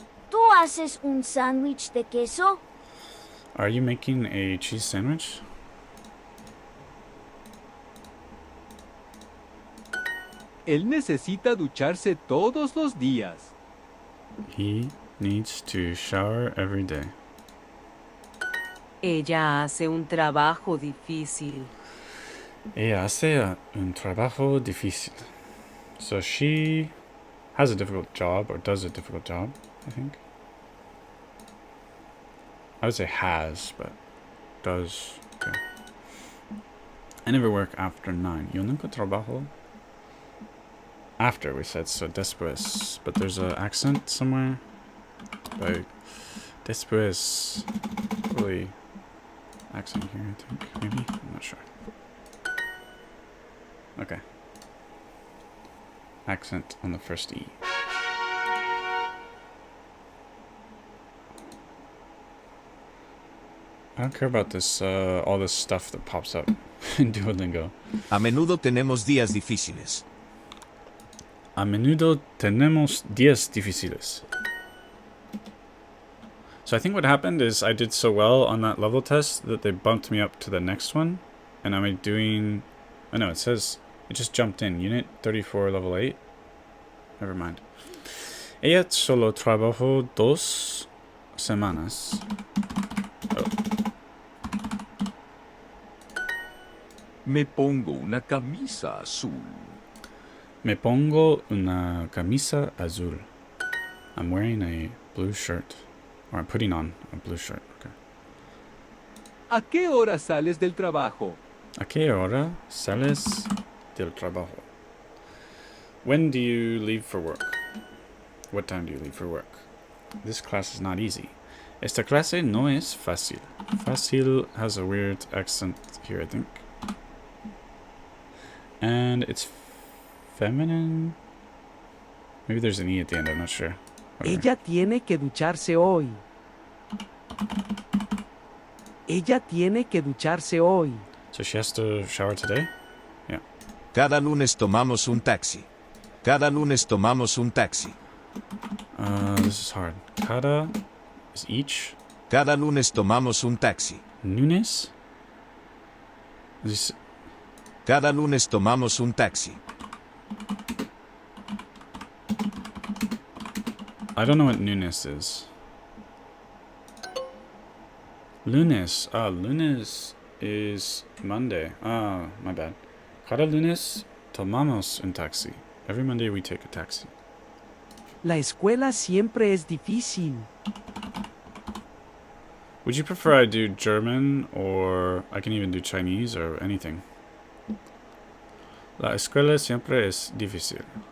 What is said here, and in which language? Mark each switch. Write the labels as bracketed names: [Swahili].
[Spanish] ¿Tú haces un sándwich de queso? [English] Are you making a cheese sandwich? [Spanish] Él necesita ducharse todos los días. [English] He needs to shower every day. [Spanish] Ella hace un trabajo difícil. Ella hace un trabajo difícil. [English] So she has a difficult job, or does a difficult job, I think. I would say has, but does. Okay. I never work after 9. [Spanish] Yo nunca trabajo. [English] After we said, so después. But there's an accent somewhere. Like, después. Probably accent here, I think. Maybe? I'm not sure. Okay. Accent on the first E. I don't care about this, all this stuff that pops up in Duolingo. [Spanish] A menudo tenemos días difíciles. A menudo tenemos días difíciles. [English] So I think what happened is I did so well on that level test that they bumped me up to the next one. And I'm doing... Oh no, it says... It just jumped in. Unit 34, level 8. Never mind. [Spanish] Ella solo trabajó 2 semanas. [English] Oh. [Spanish] Me pongo una camisa azul. Me pongo una camisa azul. [English] I'm wearing a blue shirt. Or I'm putting on a blue shirt. Okay. [Spanish] ¿A qué hora sales del trabajo? ¿A qué hora sales del trabajo? [English] When do you leave for work? What time do you leave for work? This class is not easy. [Spanish] Esta clase no es fácil. [English] Fácil has a weird accent here, I think. And it's feminine. Maybe there's an E at the end, I'm not sure. Whatever. [Spanish] Ella tiene que ducharse hoy. Ella tiene que ducharse hoy. [English] So she has to shower today? Yeah. [Spanish] Cada lunes tomamos un taxi. Cada lunes tomamos un taxi. [English] This is hard. Cada is each. [Spanish] Cada lunes tomamos un taxi. [English] Lunes? This, [Spanish] Cada lunes tomamos un taxi. [English] I don't know what lunes is. Lunes. Ah, lunes is Monday. Ah, my bad. [Spanish] Cada lunes tomamos un taxi. [English] Every Monday we take a taxi. [Spanish] La escuela siempre es difícil. [English] Would you prefer I do German, or I can even do Chinese or anything? [Spanish] La escuela siempre es difícil.